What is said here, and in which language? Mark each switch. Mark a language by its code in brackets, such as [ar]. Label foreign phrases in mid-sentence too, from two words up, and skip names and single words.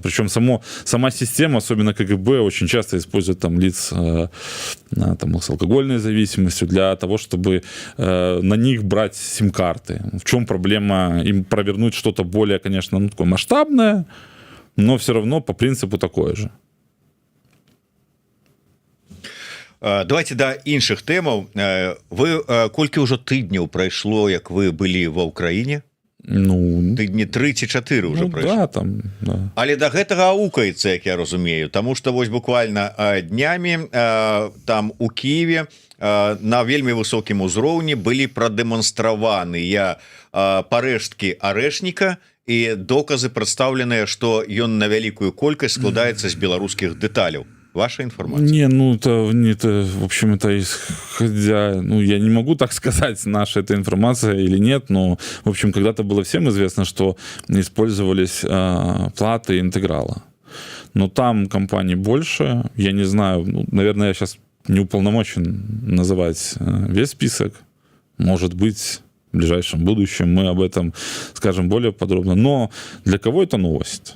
[ru] Причем сама система, особенно КГБ, очень часто использует там лиц с алкогольной зависимостью для того, чтобы на них брать сим-карты. В чем проблема? Им провернуть что-то более, конечно, такое масштабное, но все равно по принципу такое же. [be] Давайте да іншых тэмаў. Вы колькі ўжо тыдняў прайшло, як вы былі ва ўкраіне? Тыдні 3 ці 4 ўжо прайшло. Да. Але да гэтага аукаецца, як я разумею, таму што вось буквально днямі там у Киеве на вельмі высокім узроўні былі прадэманстраваныя парэшткі арэшніка і доказы прадстаўленыя, што ён на вялікую колькасць складаецца з беларускіх дэталяў. [ru] ваша информация? Не, ну это, в общем, это исходя, ну я не могу так сказать, наша эта информация или нет, но, в общем, когда-то было всем известно, что использовались платы интеграла. Но там компаний больше, я не знаю, ну, наверное, я сейчас не уполномочен называть весь список, может быть, в ближайшем будущем мы об этом скажем более подробно, но для кого это новость?